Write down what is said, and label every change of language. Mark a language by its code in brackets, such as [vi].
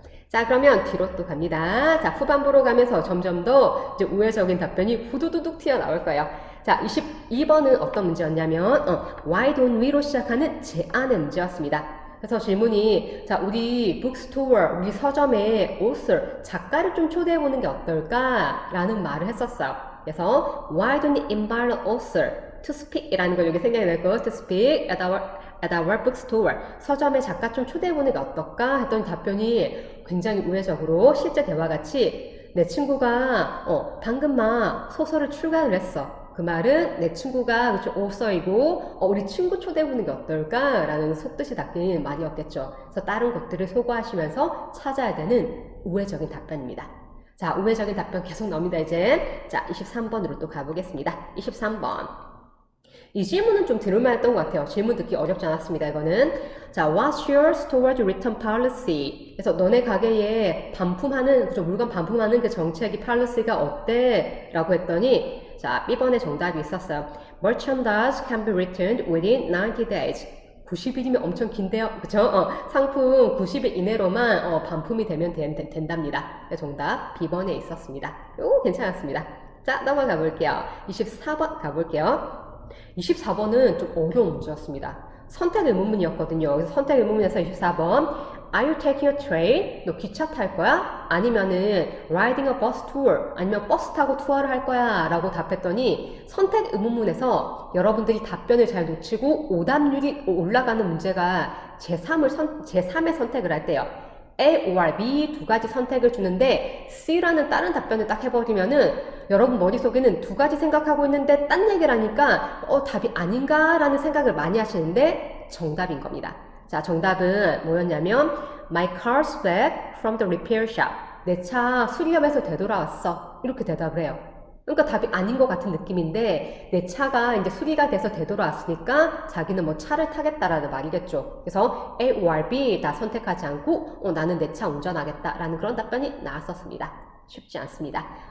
[ko] 자, 그러면 뒤로 또 갑니다. 자, 후반부로 가면서 점점 더 이제 우회적인 답변이 후두두둑 튀어나올 거예요. 자, 22번은 어떤 문제였냐면 [en] Why don't we [ko] 로 시작하는 제안의 문제였습니다. 그래서 질문이 자, 우리 북스토어, 우리 서점에 author, 작가를 좀 초대해보는 게 어떨까? 라는 말을 했었어요. [en] 그래서 Why don't you invite an author to speak? [ko] 이라는 걸 여기 생각이 날 거예요. [en] To speak at our bookstore. [ko] 서점에 작가 좀 초대해보는 게 어떨까? 했더니 답변이 굉장히 우회적으로 실제 대화같이 내 친구가 방금 막 소설을 출간을 했어. 그 말은 내 친구가 그쵸, 오서이고 우리 친구 초대해보는 게 어떨까? 라는 속뜻이 담긴 말이었겠죠. 그래서 다른 것들을 소거하시면서 찾아야 되는 우회적인 답변입니다. 자, 우회적인 답변 계속 나옵니다, 이제. 자, 23번으로 또 가보겠습니다. 23번. 이 질문은 좀 들을만했던 것 같아요. 질문 듣기 어렵지 않았습니다, 이거는. 자, [en] what's your storage return policy? [ko] 그래서 너네 가게에 반품하는, 그죠, 물건 반품하는 그 정책이, policy가 어때? 라고 했더니, 자, B번에 정답이 있었어요. [en] Merchandise can be returned within 90 days. [ko] 90일이면 엄청 긴데요. 그쵸? 상품 90일 이내로만 반품이 되면 된답니다. 정답 B번에 있었습니다. 요 괜찮았습니다. 자, 넘어가 볼게요. 24번 가볼게요. 24번은 좀 어려운 문제였습니다. 선택 의문문이었거든요. 그래서 선택 의문문에서 24번 [en] Are you taking a train? [ko] 너 기차 탈 거야? 아니면은 [en] riding a bus tour? [ko] 아니면 버스 타고 투어를 할 거야? 라고 답했더니 선택 의문문에서 여러분들이 답변을 잘 놓치고 오답률이 올라가는 문제가 제3의 선택을 할 때요. A or B 두 가지 선택을 주는데 C라는 다른 답변을 딱 해버리면은 여러분 머릿속에는 두 가지 생각하고 있는데 딴 얘기를 하니까 답이 아닌가 라는 생각을 많이 하시는데 정답인 겁니다. 자, 정답은 뭐였냐면 [en] My car's back from the repair shop. [ko] 내 차 수리업에서 되돌아왔어. 이렇게 대답을 해요. 그러니까 답이 아닌 것 같은 느낌인데 내 차가 이제 수리가 돼서 되돌아왔으니까 자기는 뭐 차를 타겠다라는 말이겠죠. 그래서 A or B 다 선택하지 않고 나는 내 차 운전하겠다라는 그런 답변이 나왔었습니다. 쉽지 않습니다.